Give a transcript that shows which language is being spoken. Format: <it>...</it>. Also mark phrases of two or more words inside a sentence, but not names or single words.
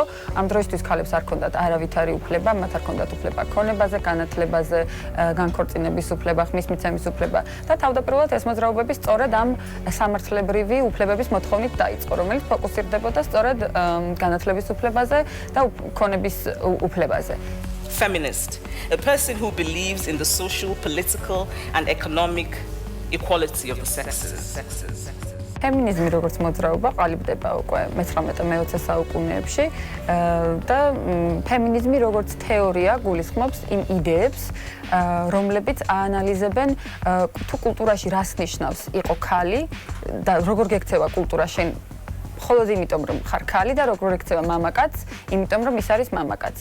<ka>ამ დროისთვის ქალებს არ ჰქონდათ არავითარი უფლება, მათ არ ჰქონდათ უფლება ქონებაზე, განათლებაზე, განქორწინების უფლება, ხმის მიცემის უფლება და თავდაპირველად ეს მოძრაობები სწორედ ამ სამართლებრივი უფლებების მოთხოვნით დაიწყო, რომელიც ფოკუსირდებოდა სწორედ განათლების უფლებაზე და ქონების უფლებაზე.</ka> <en>Feminist, a person who believes in the social, political and economic equality of the sexes.</en> <ka>ფემინიზმი როგორც მოძრაობა ყალიბდება უკვე მე-19-20 საუკუნეებში და ფემინიზმი როგორც თეორია გულისხმობს იმ იდეებს, რომლებიც აანალიზებენ თუ კულტურაში რას ნიშნავს იყო ქალი და როგორ გექცევა კულტურა შენ მხოლოდ იმიტომ რომ ხარ ქალი და როგორ ექცევა მამაკაცს, იმიტომ რომ ის არის მამაკაცი.</ka>